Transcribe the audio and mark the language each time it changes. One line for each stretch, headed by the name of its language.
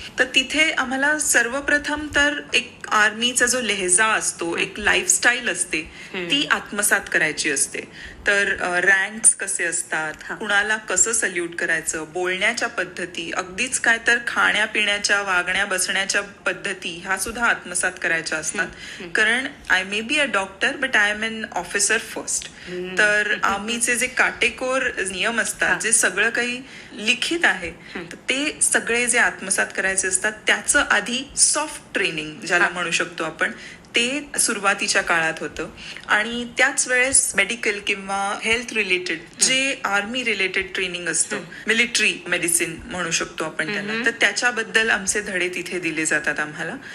Marathi: तर तिथे आम्हाला सर्वप्रथम तर एक आर्मीचा जो लेहजा असतो, एक लाईफस्टाईल असते, ती आत्मसात करायची असते. तर रँक्स कसे असतात, कुणाला कसं सल्यूट करायचं, बोलण्याच्या पद्धती, अगदीच काय तर खाण्यापिण्याच्या, वागण्या बसण्याच्या पद्धती ह्या सुद्धा आत्मसात करायच्या असतात.
English: कारण I may be a doctor but I am an officer first.
Marathi: तर आर्मीचे जे काटेकोर नियम असतात, जे सगळं काही लिखित आहे, ते सगळे जे आत्मसात करायचे असतात त्याचं आधी सॉफ्ट ट्रेनिंग ज्याला म्हणू शकतो आपण, ते सुरुवातीच्या काळात होतं. आणि त्याच वेळेस मेडिकल किंवा हेल्थ रिलेटेड जे आर्मी रिलेटेड ट्रेनिंग असतं, मिलिटरी मेडिसिन म्हणू शकतो आपण त्याला, तर त्याच्याबद्दल आमचे धडे तिथे दिले जातात आम्हाला.